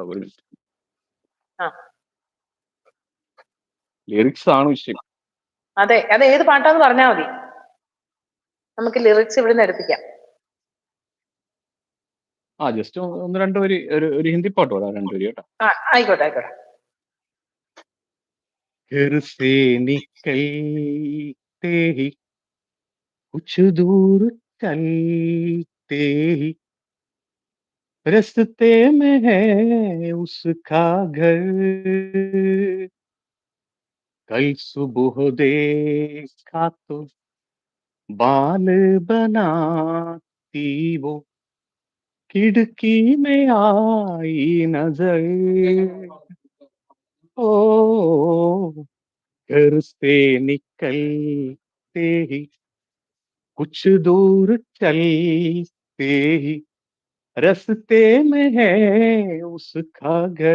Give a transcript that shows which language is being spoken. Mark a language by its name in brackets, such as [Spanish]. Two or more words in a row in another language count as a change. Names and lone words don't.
[Malayalam] ഒരു ലിറിക്സ് ആണ് വിഷയം. അതെ, അത് ഏത് പാട്ടാന്ന് പറഞ്ഞാൽ മതി, നമുക്ക് ലിറിക്സ് ഇവിടുന്ന് എടുപ്പിക്കാം. ജസ്റ്റ് 1-2 വരി, ഒരു ഹിന്ദി പാട്ട് പാടാം, 2 വരി കേട്ടോ. ആയിക്കോട്ടെ ആയിക്കോട്ടെ. [Hindi] घर से निकलते ही कुछ दूर चलते ही रास्ते में है उसका घर, कल सुबह देखा तो बाल बनाती वो खिड़की में आई नजर, ओ घर से निकलते ही कुछ दूर चलते ही रास्ते में है उसका घर.